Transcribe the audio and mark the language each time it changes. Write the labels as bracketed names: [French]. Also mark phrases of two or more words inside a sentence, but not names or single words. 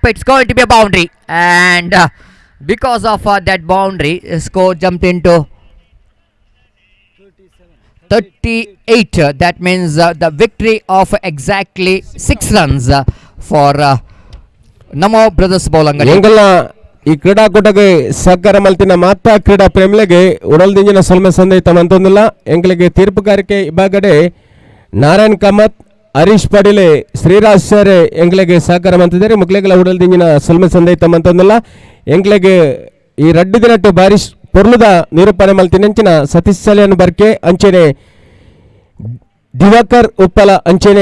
[English] It's going to be a boundary, and because of that boundary, score jumped into 38. That means the victory of exactly 6 runs for Namo Brothers Bowlangani. [Tulu] ಎಂಗಲ ಈ ಕ್ರೀಡಾಕೂಟಕ್ಕೆ ಸಹಕಾರ ಮಲ್ತಿನ ಮಾತಾ ಕ್ರೀಡಾ ಪ್ರೇಮಿಗಳಿಗೆ ಉಡಲ್ದಿಂಜಿನ ಸೊಲ್ಮೆ ಸಂದೈತ ಮಂತೊಂದಿಲ್ಲ ಎಂಗಳಿಗೆ ತೀರ್ಪುಗಾರಿಕೆ ಇಬ್ಬಾಗಡೆ ನಾರಾಯಣ್ ಕಾಮತ್, ಹರೀಶ್ ಪಾಟೀಲೆ, ಶ್ರೀರಾಜ್ ಸರ್ ಎಂಗ್ಲೆಗೆ ಸಹಕಾರ ಮಂತಿದ್ದಾರೆ. ಮುಕ್ಲೆಗಳ ಉಡಲ್ದಿಂಜಿನ ಸೊಲ್ಮೆ ಸಂದೈತ ಮಂತೊಂದಿಲ್ಲ ಎಂಗ್ಲೆಗೆ ಈ ರಡ್ಡಿ ದಿನಟ್ಟು ಬಾರಿಶ್ ಪೊರ್ಲುದ ನಿರೂಪಣೆ ಮಲ್ತಿನಂಚಿನ ಸತೀಶ್ ಸಲಿಯನ್ ಬರ್ಕೆ ಅಂಚೆನೆ ದಿವಾಕರ್ ಉಪ್ಪಲ ಅಂಚೆನೆ